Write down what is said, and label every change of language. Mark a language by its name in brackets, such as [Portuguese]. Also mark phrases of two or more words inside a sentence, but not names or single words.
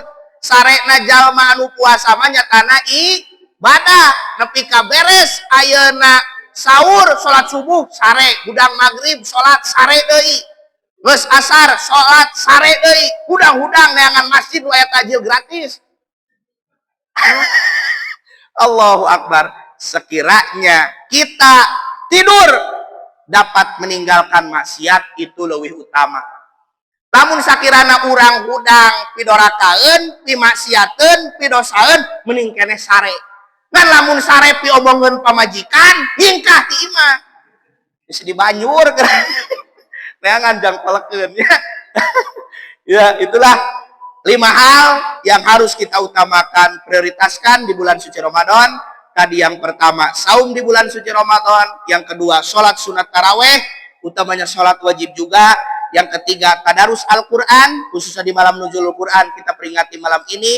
[Sundanese] Sarena jalma anu puasa mah nyatana ibadah, nepi ka beres ayeuna sahur salat subuh sare, gudang maghrib salat sare deui. Geus asar salat sare deui, hudang-hudang neangan masjid aya tajil gratis. [Arabic] الله أكبر. [Indonesian] Sekiranya kita tidur dapat meninggalkan maksiat itu lebih utama. [Sundanese] Lamun sakirana urang hudang pidorakaeun, pimaksiateun, pidosaeun mending keneh sare. Ngan lamun sare pi omongeun pamajikan, hingkah ti imah. Geus dibanyur neangan jang pelekeun ya. [Indonesian] Ya, itulah 5 hal yang harus kita utamakan, prioritaskan di bulan suci Ramadan. Tadi yang pertama, saum di bulan suci Ramadan. Yang kedua, sholat sunat taraweh, utamanya sholat wajib juga. Yang ketiga, tadarus Al-Quran, khususnya di malam nuzulul Quran, kita peringati malam ini.